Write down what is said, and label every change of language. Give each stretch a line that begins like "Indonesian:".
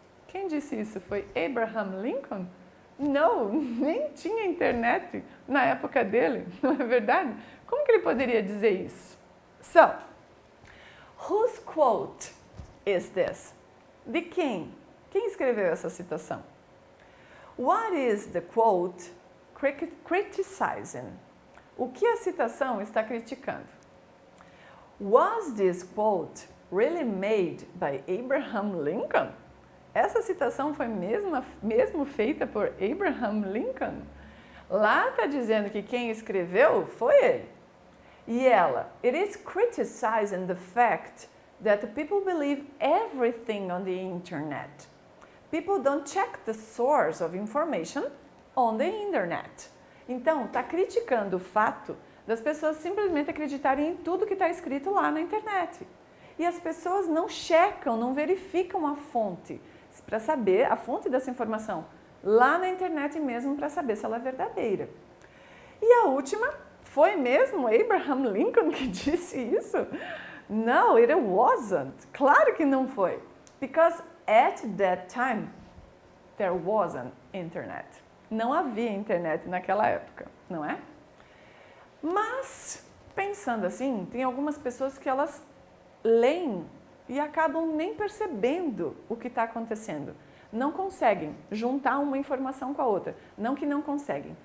Portuguese: Quem disse isso foi Abraham Lincoln? Não, nem tinha internet na época dele, não é verdade? Como que ele poderia dizer isso?
English: So, whose quote is this?
Portuguese: De quem? Quem escreveu essa citação?
English: What is the quote criticizing?
Portuguese: O que a citação está criticando?
English: Was this quote really made by Abraham Lincoln?
Portuguese: Essa citação foi mesmo feita por Abraham Lincoln? Lá está dizendo que quem escreveu foi ele. E ela,
English: it is criticizing the fact that people believe everything on the internet. People don't check the source of information on the internet.
Portuguese: Então, está criticando o fato das pessoas simplesmente acreditarem em tudo que está escrito lá na internet. E as pessoas não checam, não verificam a fonte para saber a fonte dessa informação lá na internet mesmo para saber se ela é verdadeira. E a última, foi mesmo Abraham Lincoln que disse isso?
English: No, it wasn't.
Portuguese: Claro que não foi.
English: Because at that time, there wasn't internet.
Portuguese: Não havia internet naquela época, não é? Mas, pensando assim, tem algumas pessoas que elas leem e acabam nem percebendo o que está acontecendo. Não conseguem juntar uma informação com a outra. Não que não conseguem.